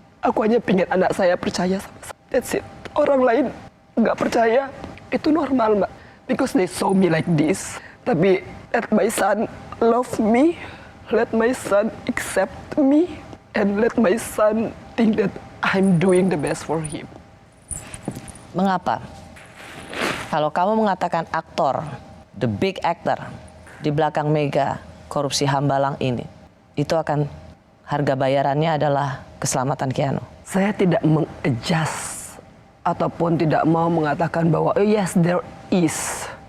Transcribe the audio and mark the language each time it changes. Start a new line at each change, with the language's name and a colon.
Indonesian: Aku hanya pengen anak saya percaya sama saya.
English: That's it.
Indonesian: Orang lain nggak percaya, itu normal, Mbak.
English: Because they saw me like this. Tapi let my son love me, let my son accept me, and let my son think that I'm doing the best for him.
Indonesian: Mengapa? Kalau kamu mengatakan aktor,
English: the big actor
Indonesian: di belakang mega korupsi Hambalang ini, itu akan harga bayarannya adalah keselamatan Keanu. Saya tidak mengadjust ataupun tidak mau mengatakan bahwa
English: oh yes there is.